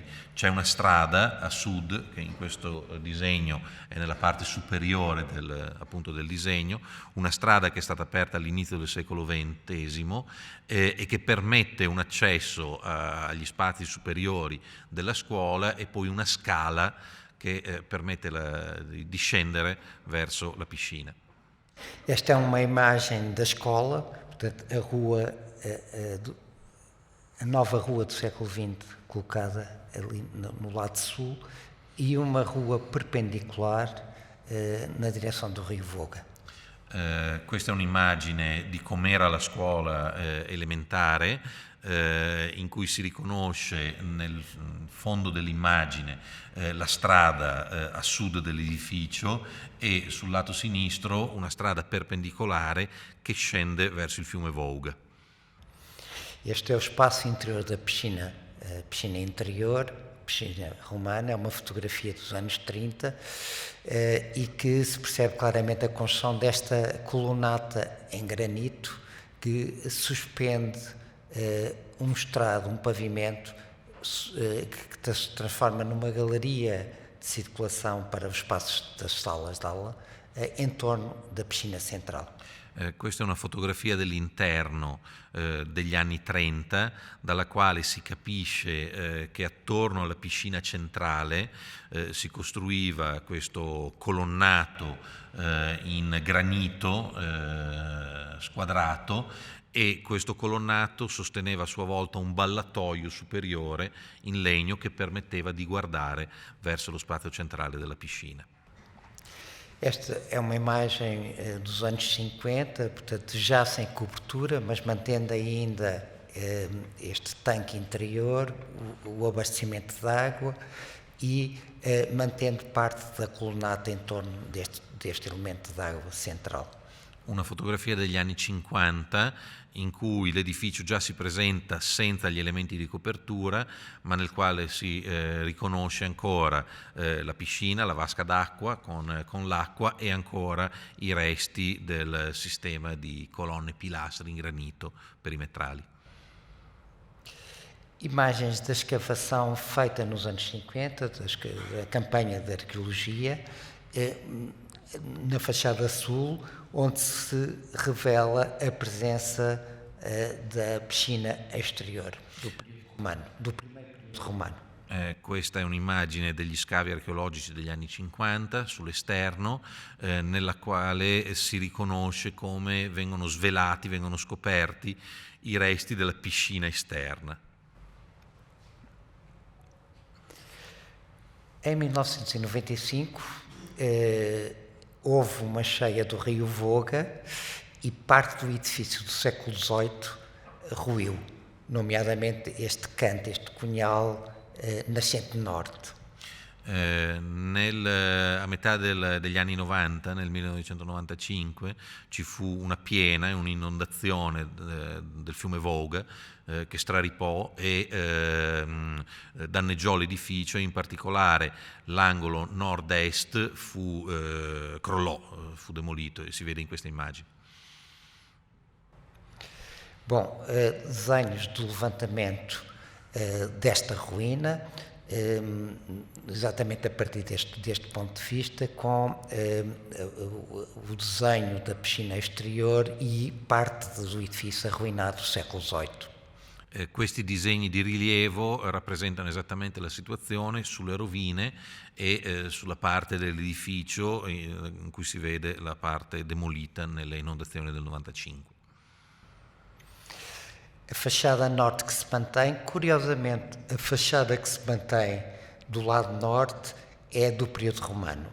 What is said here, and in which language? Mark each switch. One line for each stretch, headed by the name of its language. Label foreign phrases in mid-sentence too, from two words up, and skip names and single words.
Italian: C'è una strada a sud, che in questo disegno è nella parte superiore appunto del disegno, una strada che è stata aperta all'inizio del secolo XX e che permette un accesso agli spazi superiori della scuola, e poi una scala che permette di scendere verso la piscina.
Portuguese: Esta é uma imagem da escola, portanto, a nova rua do século XX colocada ali no lado sul e uma rua perpendicular na direção do Rio Voga.
Italian: Questa è un'immagine di com'era la scuola elementare, in cui si riconosce nel fondo dell'immagine la strada a sud dell'edificio e sul lato sinistro una strada perpendicolare che scende verso il fiume Volga.
Portuguese: Este é o espaço interior da piscina, piscina interior, piscina romana, é uma fotografia dos anos 30 e que se percebe claramente a construção desta colunata em granito que suspende um estrado, um pavimento que se transforma numa galeria de circulação para os espaços das salas de aula em torno da piscina central.
Italian: Questa è una fotografia dell'interno degli anni 30, dalla quale si capisce che attorno alla piscina centrale si costruiva questo colonnato in granito squadrato, e questo colonnato sosteneva a sua volta un ballatoio superiore in legno che permetteva di guardare verso lo spazio centrale della piscina.
Portuguese: Esta é uma imagem dos anos 50, portanto já sem cobertura, mas mantendo ainda este tanque interior, o abastecimento de água e mantendo parte da colunata em torno deste elemento de água central.
Italian: Una fotografia degli anni 50 in cui l'edificio già si presenta senza gli elementi di copertura, ma nel quale si riconosce ancora la piscina, la vasca d'acqua con l'acqua e ancora i resti del sistema di colonne pilastri in granito perimetrali.
Portuguese: Imagens da escavação feita nos anos 50, da campanha de arqueologia, na fachada sul, onde se revela a presença da piscina exterior do primeiro período romano.
Italian: Questa è un'immagine degli scavi archeologici degli anni 50 sull'esterno, nella quale si riconosce come vengono svelati, vengono scoperti i resti della piscina esterna.
Portuguese: Em 1995 houve uma cheia do Rio Voga e parte do edifício do século XVIII ruiu, nomeadamente este canto, este cunhal nascente norte.
Italian: A metà degli anni 90, nel 1995, ci fu una piena e un'inondazione del fiume Volga che straripò e danneggiò l'edificio, in particolare l'angolo nord-est crollò, fu demolito, e si vede in questa immagine.
Portuguese: Bom, desenhos do levantamento desta ruína, exatamente a partir deste ponto de vista, com o desenho da piscina exterior e parte do edifício arruinado do século XVIII.
Italian: Questi disegni di rilievo rappresentano esattamente la situazione sulle rovine e sulla parte dell'edificio in cui si vede la parte demolita nelle inondazioni del 95.
Portuguese: A fachada norte que se mantém, curiosamente, a fachada que se mantém do lado norte é do período romano.